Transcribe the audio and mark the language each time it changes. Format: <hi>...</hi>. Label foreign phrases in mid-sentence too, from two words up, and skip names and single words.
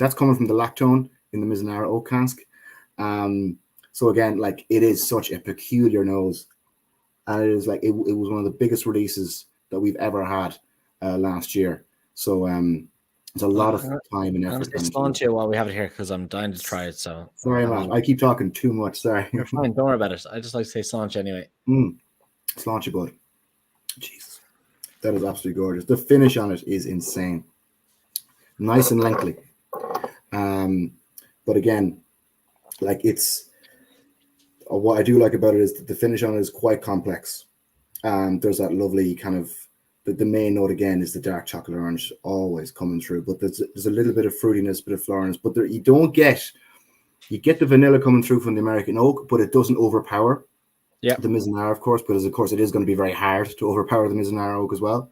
<en>That's coming from the lactone in the Mizunara oak cask. So again, like, it is such a peculiar nose. And it is like, it was one of the biggest releases that we've ever had last year. So it's a lot of time and effort. I'm going to while we have it here because I'm dying to try it. So sorry, Matt. I keep talking too much. Sorry. You're fine. Don't worry about it. I just like to say Sláinte anyway. Sláinte, bud. Jesus. That is absolutely gorgeous. The finish on it is insane. Nice and lengthy. But again, like, it's what I do like about it is that the finish on it is quite complex. There's that lovely kind of the main note again is the dark chocolate orange always coming through, but there's a little bit of fruitiness, bit of floriness, but there you get the vanilla coming through from the American oak, but it doesn't overpower the Mizunara, of course, because of course it is going to be very hard to overpower the Mizunara oak as well.</en>